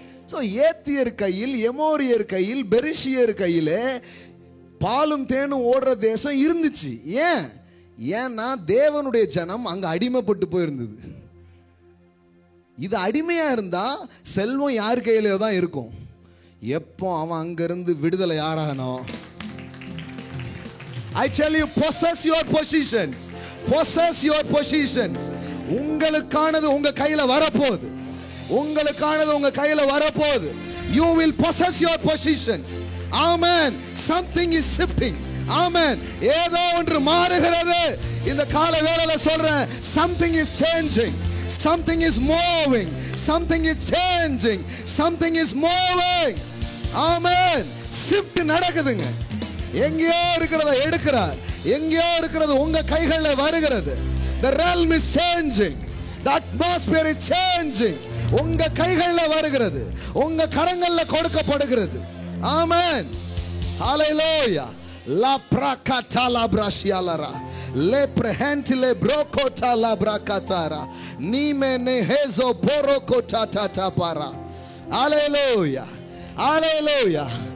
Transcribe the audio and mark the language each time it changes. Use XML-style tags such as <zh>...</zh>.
<ta>So ஏத்தியர் கையில், எமோரியர் கையில், பெரிஷியர் கையிலே பாலும் தேனும் ஓடுற தேசம் இருந்துச்சு. ஏன்னா தேவனுடைய ஜனம் அங்க அடிமைப்பட்டு போயிருந்தது. இது அடிமையா இருந்தா செல்வம் யார் கையிலே தான் இருக்கும். எப்போ அவன் அங்கிருந்து விடுதலை யாரானோ,</ta> <en>I tell you, possess your positions. Possess your positions.</en> <ta>உங்களுக்கானது உங்க கையில வரப்போகுது. உங்களுக்கானது உங்க கையில வரப்போகுது.</ta> <en>You will possess your positions. Amen. Something is shifting. Amen.</en> <ta>ஏதோ ஒன்று மாறுகிறது. இந்த கால வேளையில சொல்றேன்,</ta> <en>something is changing. Something is moving. Something is changing. Something is moving. Amen.</en> <ta>Shift நடக்குதுங்க. எங்கேயோ இருக்கிறத எடுக்கிறார், எங்கேயோ இருக்கிறது உங்க கைகளில் வருகிறது.</ta> <en>The realm is changing. The atmosphere is changing.</en> <ta>உங்க கைகளில் வருகிறது, உங்க கரங்களில் கொடுக்கப்படுகிறது. Amen. Hallelujah. La prakata la brashialara. Le prehentile brokota la brakatara. Nime nehezo borokota tatapara. Hallelujah. Hallelujah.</ta>